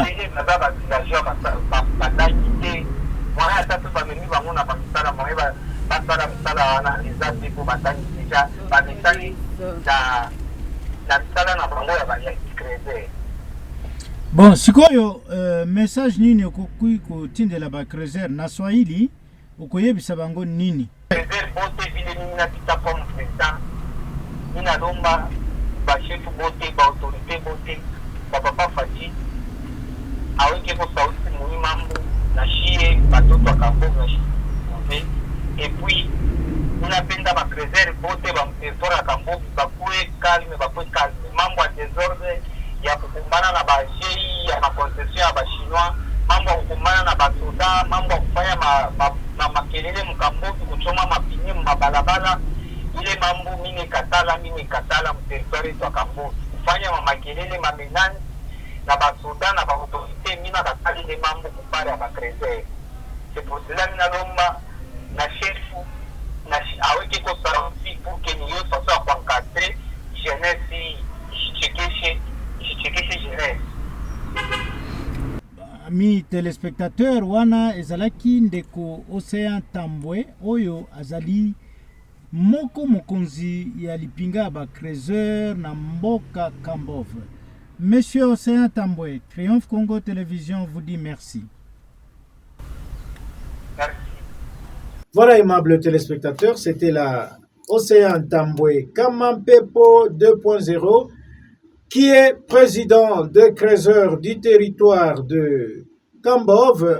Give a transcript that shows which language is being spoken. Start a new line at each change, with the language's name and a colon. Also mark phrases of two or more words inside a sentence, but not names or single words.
Lingala: Baza bavillageur batangi te mwana ata mpe bamemi bango na bamisala mwaye basala misala wana eza te po batangi deja bamesali na misala na bango ya bacréseur. Bon, sikoyo message nini okukui kutindela ba Crazer na Swahili ukoyebisa bango nini?
Swahili: Crazer bote vile nini napita
French: comme président.
Swahili: Ninalomba ba chef bote ba autorité bote ba papa Fati aweke kwa sauti muhimu mambo na shie batoto akamboga na shie.
French: Et puis
Swahili: ninapenda ba Crazer bote ba mtetora akamboga bakue calme mambo ya désordre ya kukumbana na bajei ya makoncession ya bashinois, mambo ya kukumbana na basoda, mambo ya kufanya makelele mkamboki, kuchoma mapine mabalabala, ile mambo mimi katala mteritori kwa kamboki, kufanya makelele mamenani na basoda na baautorité, mimi katali ile mambo kupare ya Crazer.
French: C'est pour cela
Swahili: ninalomba na chefu na aweke kwa sauti
French: pour que
Swahili: niyo sasa kwa
French: encadrer jeunesse
Swahili: jichekeshe jeunesse.
French: Ami téléspectateur
Lingala: wana ezalaki ndeko Océan Tambwe oyo azali moko mokonzi ya lipinga ba Crazer na mboka Kambove.
French: Monsieur Océan Tambwe, Triomphe Congo Télévision vous dit merci. Merci. Voilà, aimables téléspectateurs, c'était la Océan Tambwe Kamampepo 2.0, qui est président de Crazer du territoire de Kambove.